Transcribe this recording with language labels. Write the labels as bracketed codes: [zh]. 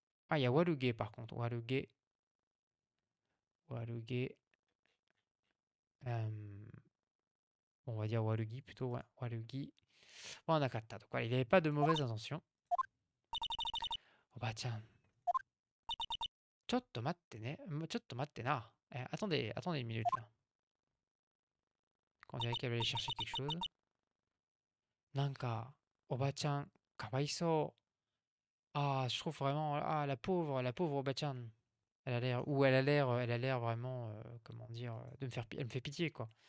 [fr] Ah, il y a waruge par contre. Waruge. Waruge. On va dire warugi plutôt, ouais. Warugi. Bon, nakata. Donc voilà, il n'avait pas de mauvaise intention. Oh bah tiens. [ja] ちょっと待ってね。ちょっと待ってな. [fr] Attendez une minute là. On dirait qu'elle va aller chercher quelque chose. [ja] Nanka, Oba-chan, kawaiso. [fr] Ah, je trouve vraiment, ah, la pauvre Oba-chan. Elle a l'air vraiment, comment dire, elle me fait pitié quoi.